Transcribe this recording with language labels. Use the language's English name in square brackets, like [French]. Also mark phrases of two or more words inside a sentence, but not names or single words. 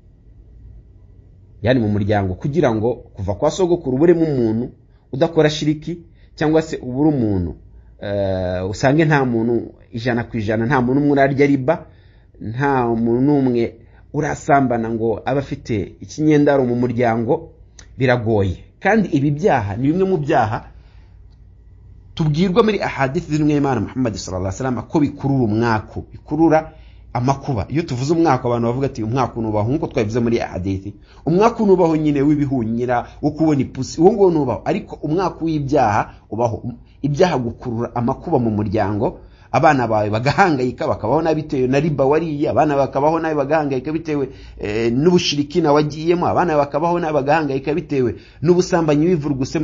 [Kinyarwanda] Yani mu muryango kugira ngo kuva kwa sogokuru burimo umuntu udakora shiriki, cyangwa se ubura umuntu usange nta muntu 100% nta muntu umwe urarya riba, nta muntu numwe urasambana ngo abafite ikinyendaro mu muryango, biragoye. Kandi ibi byaha ni bimwe mu byaha tubwirwa muri ahadith z'Imana Muhammad [Arabic] صلى الله عليه وسلم [Kinyarwanda] ko bikurura umwako, bikurura amakuba. Iyo tuvuze umwako abantu bavuga ati umwako nubaho, nkuko twabivuze muri ahadith. Umwako nubaho nyine w'ibihunyira wo kubona ipusi, uwo ngo nubaho, ariko umwako w'ibyaha ubaho. Ibyaha gukurura amakuba mu muryango, abana bawe bagahangayika bakabaho nabitewe na riba wariye, abana bakabaho nabi bagahangayika bitewe n'ubushirikina wagiyemo, abana bakabaho nabi bagahangayika bitewe n'ubusambanyi wivurugusemo.